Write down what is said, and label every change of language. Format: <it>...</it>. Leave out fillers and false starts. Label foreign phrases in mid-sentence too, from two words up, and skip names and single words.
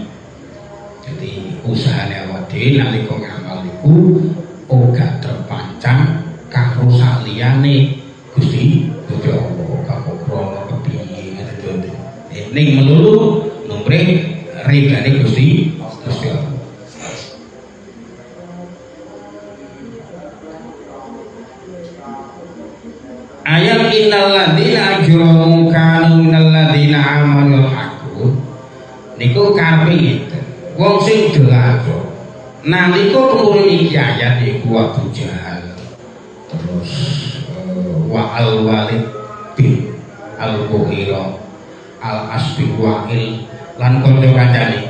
<jv>Jadi usahane awak dhewe nalika ngamal iku ora terpancang karo saliyane Gusti Allah karo krana kepiye ngono. Ning melulu numrih ridane Gusti Allah.</jv> <ar>Ayat إن الذين أجرموا كانوا من الذين آمنوا</ar> <jv>aku niku karepe ngeten. Wong sing dolajo nalika turun iki ayat iku Abu Jahal terus wa al Walid bin al Mughirah al Asbi Wa'il lan kanca-kancane.</jv>